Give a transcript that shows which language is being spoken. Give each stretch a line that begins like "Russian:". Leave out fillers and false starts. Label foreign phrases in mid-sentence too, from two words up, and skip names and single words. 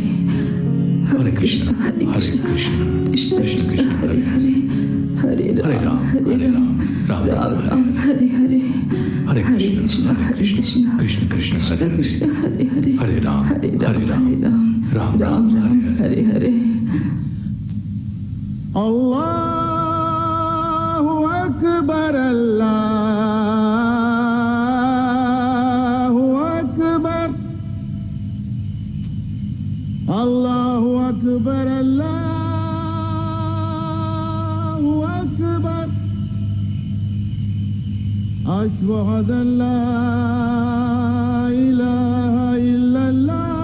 Sanskrit: हरे कृष्ण कृष्ण कृष्ण हरे हरे, हरे राम राम हरे हरे, हरे कृष्ण कृष्ण कृष्ण हरे हरे, हरे राम राम हरे हरे।
Arabic: الله أكبر الله أكبر أشهد أن لا إله إلا الله